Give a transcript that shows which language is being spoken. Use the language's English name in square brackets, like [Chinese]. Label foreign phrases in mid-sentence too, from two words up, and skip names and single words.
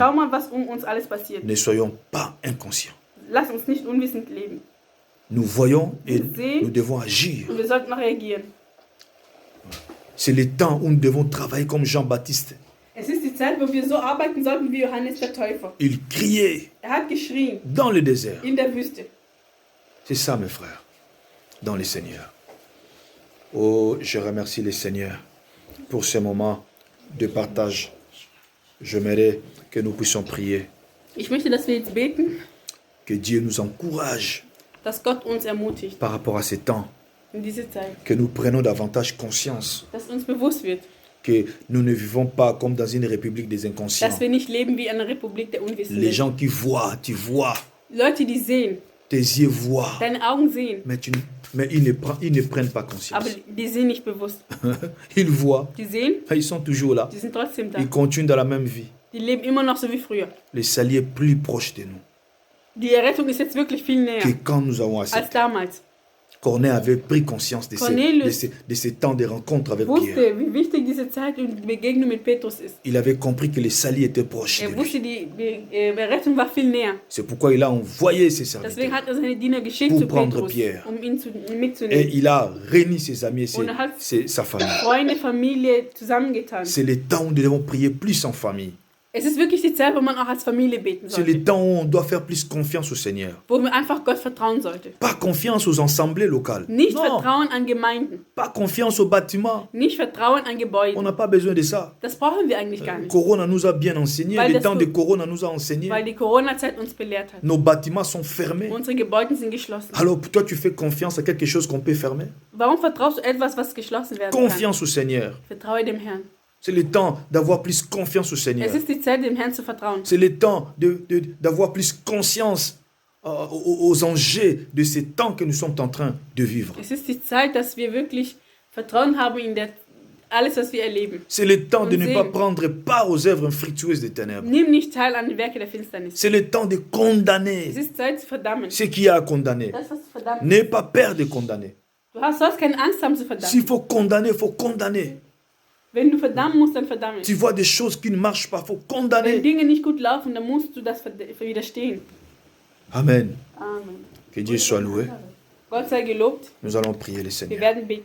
[German] Schau mal, was uns alles passiert. [French] Ne soyons pas inconscients. [German] Lass uns nicht unwissend leben. [French] Nous voyons et [German] sehen. [French] nous devons agir. [German] Und wir sollten auch reagieren. [French] C'est le temps où nous devons travailler comme Jean-Baptiste. [German] Es ist die Zeit, wo wir so arbeiten sollten wie Johannes der Täufer. [French] Il criait [German] Hat geschrien [French] dans le désert. [German] in der Wüste. [French] C'est ça, mes frères, dans le Seigneur. Oh, je remercie le Seigneur pour ce moment de partage. J'aimerais que nous puissions prier, [German] Ich möchte, dass wir jetzt beten, [French] que Dieu nous encourage [German] dass Gott uns ermutigt [French] par rapport à ces temps, [German] in diese Zeit. [French] que nous prenions davantage conscience, [German] Dass uns bewusst wird, [French] que nous ne vivons pas comme dans une république des inconscients. [German] dass wir nicht leben wie eine Republik der [French] Les [German] Unwissenden. [French] gens qui voient, tu vois, [German] Leute, die sehen, [French] tes yeux voient, [German] deine Augen sehen, [French] mais ils ne prennent pas conscience. [German] aber die sehen nicht bewusst. [French] Ils voient, [German] Die sehen, [French] ils sont toujours là. [German] die sind trotzdem da. [French] Ils continuent dans la même vie. [German] Die leben immer noch so wie früher. [French] Le salut est plus proche de nous [German] Die Errettung ist jetzt wirklich viel näher [French] que quand nous avons [German] als [French] accepté. [German] damals. [French] Corneille avait pris conscience de ces temps de rencontre avec Pierre. [German] Wusste, wie wichtig diese Zeit und die Begegnung mit Petrus ist. [French] Il avait compris que le salut était proche de lui. [German] Wusste, die Errettung war viel näher. [French] C'est pourquoi il a envoyé ses [German] Deswegen [French] serviteurs [German] hat seine Diener geschickt [French] Pour [German] zu [French] prendre [German] Petrus, [French] Pierre. [German] ihn [French] et [German] mitzunehmen. [French] il a réuni ses amis et [German] Und er hat [French] sa famille. [German] Freunde, Familie zusammengetan. [French] C'est le temps où nous devons prier plus en famille. [German] Es ist wirklich die Zeit, wo man auch als Familie beten [French] C'est le [German] sollte. [French] temps où on doit faire plus confiance au Seigneur. [German] Wo man einfach Gott vertrauen sollte. [French] Pas confiance aux assemblées locales. [German] Nicht [French] Non, [German] Vertrauen an Gemeinden. [French] pas confiance aux bâtiments. [German] Nicht Vertrauen an [French] On [German] Gebäuden. [French] n'a pas besoin de ça. [German] Das brauchen wir eigentlich gar nicht. [French] Corona nous a bien enseigné. [German] Weil [French] Le [German] das [French] temps [German] so- [French] de Corona nous a enseigné. [German] Weil die Corona-Zeit uns belehrt hat. [French] Nos bâtiments sont fermés. [German] Unsere Gebäude sind geschlossen. [French] Alors toi, tu fais confiance à quelque chose qu'on peut fermer? [German] Warum vertraust du etwas, was geschlossen werden kann? [French] Confiance au Seigneur. [German] Vertraue dem Herrn. [French] C'est le temps d'avoir plus confiance au Seigneur. [German] Es ist die Zeit, dem Herrn zu vertrauen. [French] C'est le temps d'avoir plus conscience aux enjeux de ces temps que nous sommes en train de vivre. [German] Es ist die Zeit, dass wir wirklich Vertrauen haben in alles, was wir erleben. [French] C'est le temps de [German] Und [French] ne pas [German] sehen. [French] prendre part aux œuvres infructueuses des ténèbres. [German] Nimm nicht teil an den Werken der Finsternis. [French] C'est le temps de condamner [German] Es ist Zeit zu verdammen. [French] ce qui a à condamner. [German] Das, was zu verdammen. [French] N'aie pas peur de condamner. [German] Sollst keine Angst haben zu [French] S'il [German] verdammen. [French] faut condamner, il faut condamner. [German] Wenn du verdammen musst, dann verdamme. [French] Tu vois des choses qui ne marchent pas, il faut [German] Wenn [French] condamner. [German] Dinge nicht gut laufen, dann musst du das widerstehen. Amen. Amen. [French] Que Dieu soit loué. [German] Gott sei gelobt. [French] Nous allons prier le [German] Wir [French] Seigneur. [German] werden beten.